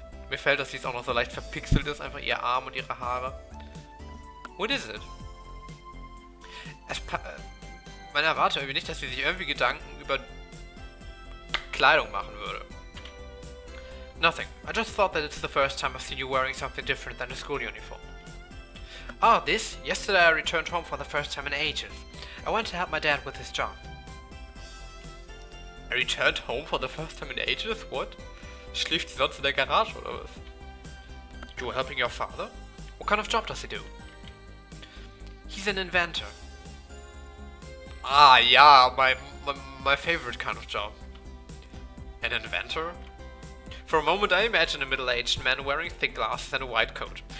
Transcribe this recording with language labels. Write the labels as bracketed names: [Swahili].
[German] Mir fällt, dass sie auch noch so leicht verpixelt ist, einfach ihr Arm und ihre Haare. [English] What is it? [German] Man erwartet irgendwie nicht, dass sie sich irgendwie Gedanken über Kleidung machen würde. [English] Nothing. I just thought that it's the first time I've seen you wearing something different than a school uniform. Ah, this? Yesterday I returned home for the first time in ages. I went to help my dad with his job. I returned home for the first time in ages? What? [German] Schläft sie sonst in der Garage oder was? [English] You were helping your father? What kind of job does he do? He's an inventor. Ah, yeah, my favorite kind of job. An inventor? For a moment I imagined a middle-aged man wearing thick glasses and a white coat.